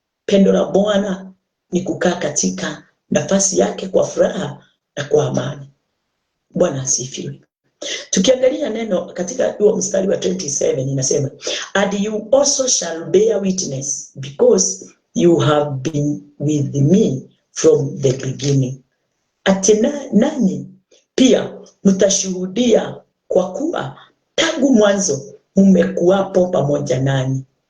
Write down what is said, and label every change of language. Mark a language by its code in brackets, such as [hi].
[sw] Pendo la Bwana ni kukaa katika nafasi yake kwa furaha na kwa amani. Bwana asifiwe. Tukiangalia neno katika huo mstari wa 27 inasema, [en] and you also shall bear witness because you have been with me from the beginning. [sw] Nanyi pia mtashuhudia kwa kuwa tangu mwanzo mmekuwapo pamoja nani.